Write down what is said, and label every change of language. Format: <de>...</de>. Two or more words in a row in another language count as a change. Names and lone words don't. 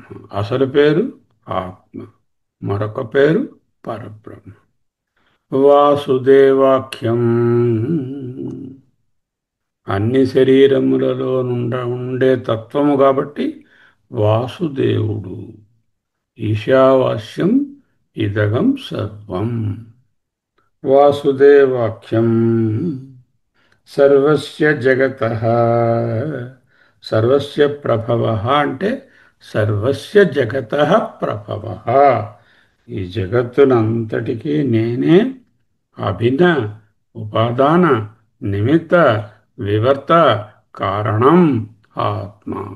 <te>అసలు పేరు ఆత్మ. మరొక పేరు పరబ్రహ్మ. వాసుదేవాఖ్యం. అన్ని శరీరములలో ఉండే తత్వము కాబట్టి వాసుదేవుడు.</te> <sa>ఈశావాస్యం ఇదగం సర్వం. వాసుదేవాఖ్యం సర్వస్య జగతః. సర్వస్య ప్రభవః</sa> <te>అంటే</te> <sa>సర్వస్య జగతః ప్రభవః.</sa> <te>ఈ జగత్తునంతటికీ నేనే అభిన్న ఉపాదాన నిమిత్త వివర్త కారణం ఆత్మ.</te>